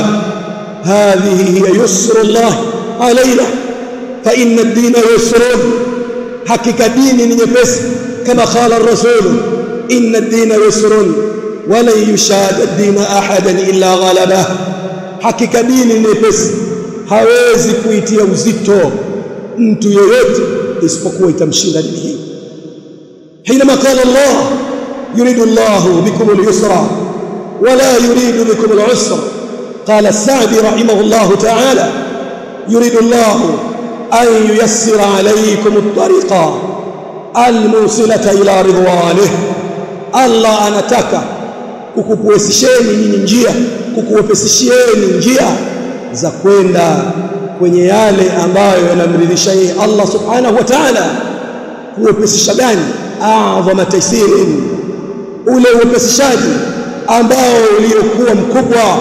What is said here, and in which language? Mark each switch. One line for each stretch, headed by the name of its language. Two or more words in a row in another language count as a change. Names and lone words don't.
Arabic: هذه هي يسر الله علينا فإن الدين يسر,
Swahili: hakika dini ni nyepesi.
Arabic: كما قال الرسول إن الدين يسر ولا يشاد الدين أحدا إلا غلبه,
Swahili: hakika dini ni nyepesi, hawezi kuitia uzito mtu yeyote isipokuwa itamshinda dini hii.
Arabic: حينما قال الله يريد الله بكم اليسر ولا يريد بكم العسر، قال السعدي رحمه الله تعالى يريد الله أن ييسر عليكم الطريق الموصلة إلى رضوانه.
Swahili: Allah anataka kukuwepesisheni nyinyi njia, kukuwepesisheni njia za kwenda kwenye yale ambayo yanamridhisha yeye Allah
Arabic: سبحانه وتعالى.
Swahili: Kuwepesisha gani?
Arabic: أعظم تيسير,
Swahili: ule uwepesishaji ambao uliokuwa mkubwa.